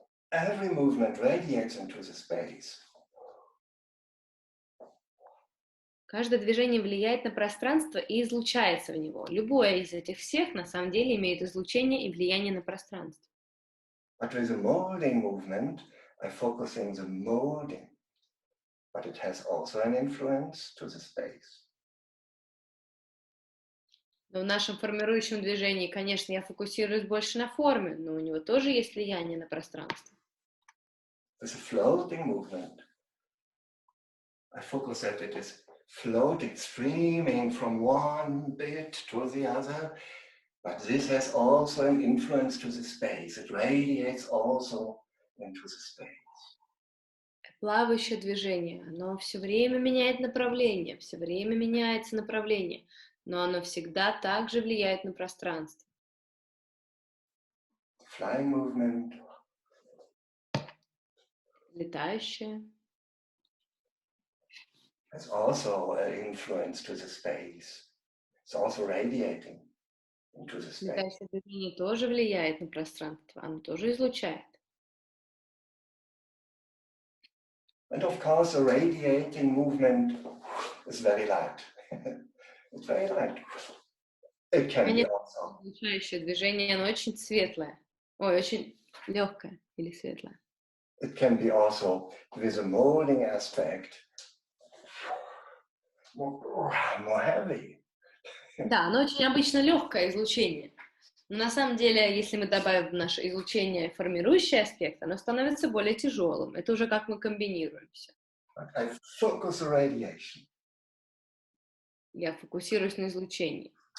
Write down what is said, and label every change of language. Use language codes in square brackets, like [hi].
[en] Every movement radiates into the space. [ru] Каждое движение влияет на пространство и излучается в него. Любое из этих всех на самом деле имеет излучение и влияние на пространство. [en] But with the molding movement, I focus on the molding. But it has also an influence to the space. Но в нашем формирующем движении, конечно, я фокусируюсь больше на форме, но у него тоже есть влияние на пространство. With a floating movement, I focus that it is floating, streaming from one bit to the other, but this has also an influence to the space. It radiates also into the space. [ru] Плавающее движение, оно все время меняет направление, все время меняется направление, но оно всегда также влияет на пространство. [en] Flying movement. [ru] Летающее. [en] Has also an influence to the space. It's also radiating into the space. [ru] Летающее движение тоже влияет на пространство, оно тоже излучает. [en] And of course, the radiating movement is very light. It's very light. It can be also. [ru] Излучающее движение, оно очень светлое. Ой, очень легкое или светлое. [en] It can be also with a molding aspect more heavy. [ru] Да, оно очень обычно легкое излучение. Но на самом деле, если мы добавим в наше излучение формирующий аспект, оно становится более тяжелым. Это уже как мы комбинируемся. [en] I focus the radiation. [ru] Я фокусируюсь на излучении.